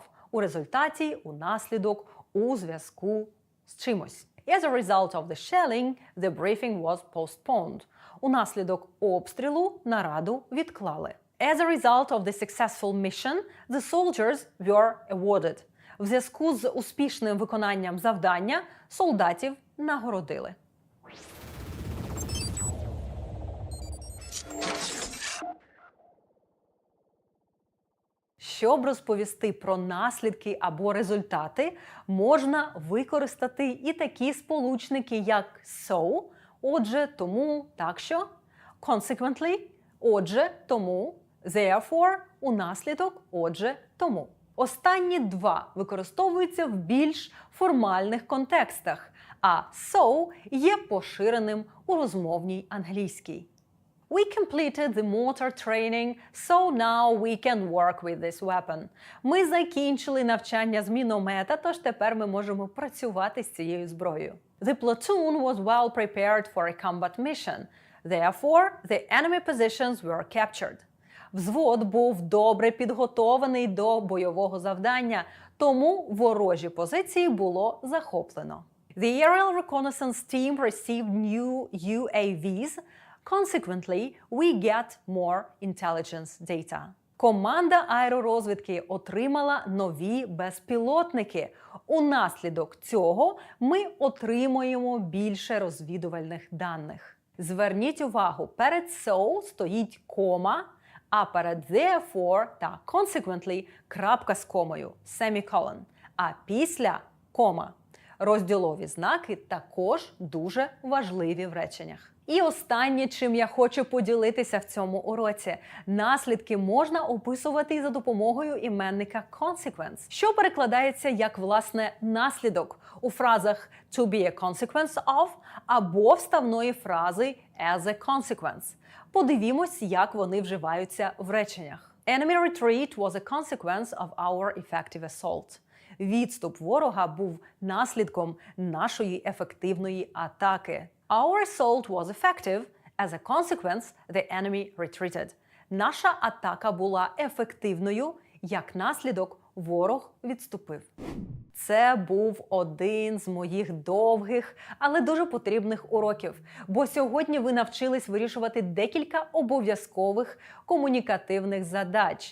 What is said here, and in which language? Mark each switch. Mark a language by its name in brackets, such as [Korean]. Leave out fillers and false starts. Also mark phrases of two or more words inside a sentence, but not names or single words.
[Ukrainian] У результаті, у наслідок, у зв'язку з чимось. [English] As a result of the shelling, the briefing was postponed. [Ukrainian] У наслідок обстрілу нараду відклали. [English] As a result of the successful mission, the soldiers were awarded. [Ukrainian] В зв'язку з успішним виконанням завдання солдатів нагородили. Щоб розповісти про наслідки або результати, можна використати і такі сполучники, як so, отже, тому, так що, consequently, отже, тому, therefore, у наслідок, отже, тому. Останні два використовуються в більш формальних контекстах, а so є поширеним у розмовній англійській. [English] We completed the mortar training, so now we can work with this weapon. [Ukrainian] Ми закінчили навчання з міномета, тож тепер ми можемо працювати з цією зброєю. [English] The platoon was well prepared for a combat mission. Therefore, the enemy positions were captured. [Ukrainian] Взвод був добре підготований до бойового завдання, тому ворожі позиції було захоплено. [English] The aerial reconnaissance team received new UAVs. Consequently, we get more intelligence data. [Ukrainian] Команда аеророзвідки отримала нові безпілотники. Унаслідок цього ми отримуємо більше розвідувальних даних. Зверніть увагу, перед so стоїть кома, а перед therefore та consequently крапка з комою, semicolon, а після кома. Розділові знаки також дуже важливі в реченнях. І останнє, чим я хочу поділитися в цьому уроці. Наслідки можна описувати і за допомогою іменника consequence, що перекладається як, власне, наслідок у фразах [English] to be a consequence of [Ukrainian] або вставної фрази [English] as a consequence. [Ukrainian] Подивімось, як вони вживаються в реченнях. [English] Enemy retreat was a consequence of our effective assault. [Ukrainian] Відступ ворога був наслідком нашої ефективної атаки. [English] Our assault was effective. As a consequence, the enemy retreated. [Ukrainian] Наша атака була ефективною, як наслідок ворог відступив. Це був один з моїх довгих, але дуже потрібних уроків, бо сьогодні ви навчились вирішувати декілька обов'язкових комунікативних задач.